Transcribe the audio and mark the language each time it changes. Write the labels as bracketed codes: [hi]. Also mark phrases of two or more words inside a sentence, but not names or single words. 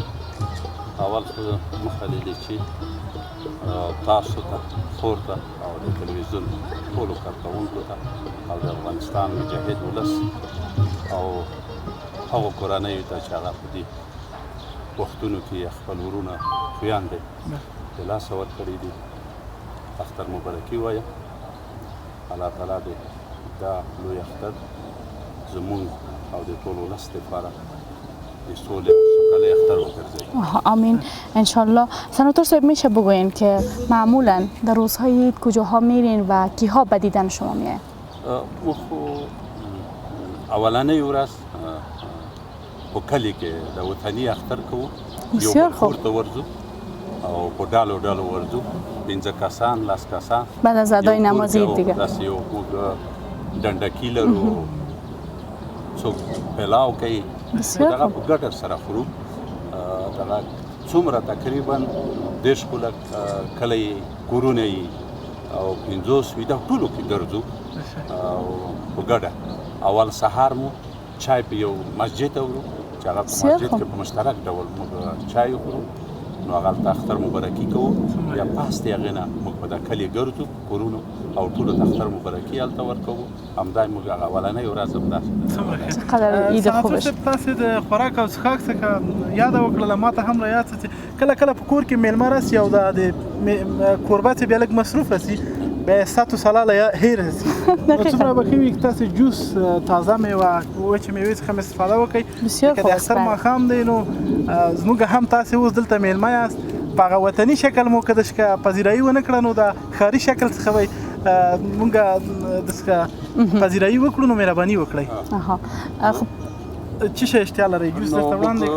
[ps] اول خو موخه لري چې تاسو ته، خور ته او د تلویزیون ټولو کارکوونکو ته او د افغانستان مجاهد ولس او هغو کورنیو ته چې هغه په دې وختونو کې خپل ورونه خویندې د لاسه ورکړي دي اختر مبارکي وایم. الله تعالی دې دا لوی اختر زمونږ او د ټول ولس دپاره د سولې او سوکالۍ اختر وګرځوي. [ar] آمین انشالله. [fa] سناتور صاحب میشه بگوین که معمولا در روزهای عید کجاها میرین و کیها به دیدن شما میاین؟ [ps] ما خو اولنۍ ورځ په کلي کې د وطني اختر کوو. [fa] بسیار خوب. [ps] یو بل کور ته ورځو او په ډالو ډالو ورځو، 15 کسان 10 کسان [fa] بعد از ادای نماز عید دیگه. [ps] داسې یو موږ ډنډکي لرو، څوک پلاو کوي، [fa] بسیار [ps] دغه [fa] خوب. [ps] په ګډه سره خورو. دغه څومره تقریبا 10 کلی کورونه یي او 50 ویده ټولو کې ګرځو او په ګډه. اول سهار مو چای په یو مسجد ته وړو چې هغه په مسجد کې په مشترک ډول موږ چای وخورو، نو هغه اختر مبارکي کوو. بیا پاس د هغې نه موږ په دا کلي ګرځو کورونو او ټولو ته اختر مبارکي هلته ورکوو. همدا موږ هغه اولنۍ ورځ همداسې [fa] چقدر عید خوب [ps] سناتور صاحب تاسې د خوراک او څښاک څخه یاده وکړله، ما ته هم را یاد چې کله کله په کور کې میلمه راسي او د کوربه چې بیا لږ مصروف راسي بیا ستو سلاله هیر راسي، نو څومره به ښه وي که تاسې جوس، تازه میوه، وچې میوې څخه هم استفاده وکړئ. [fa] بسیار [ps] که [fa] خوب [ps] د [fa] است. [ps] اختر ماښام دی نو زموږ هم تاسې اوس دلته میلمه یاست، په هغه وطني شکل مو که داسې که پذیرایي ونه کړه نو د ښاري شکل څخه به مونږ داسې که پذیرایي وکړو نو مهرباني وکړئ. [fa] خب [ps] څه شی اشتیا لرئ؟ جوس درته وړاندې کړم؟